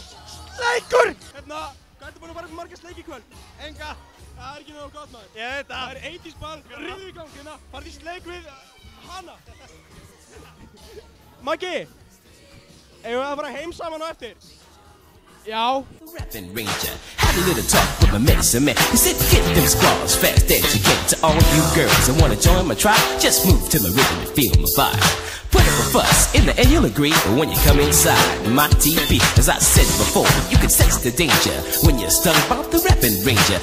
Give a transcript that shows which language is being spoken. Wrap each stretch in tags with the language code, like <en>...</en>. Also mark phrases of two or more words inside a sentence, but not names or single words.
<is>Sleikur! Hvað ertu búin að fara upp marga sleiki í kvöld? Enga! Það er ekki nógu gott maður. Ég veit það. Það er 80's ball, riðu í gangi hérna, farið í sleik við hana. Maggi! Eigum við að fara heim saman á eftir? Já.</is> <en>Rapping Ranger had a little talk with my medicine man. He said, get them squaws fast as you can. To all you girls that wanna join my tribe, just move to my rhythm and feel my vibe. Put up a fuss in the end, you'll agree. But when you come inside my TV, as I said before, you can sense the danger when you're stung by the Rapping Ranger.</en>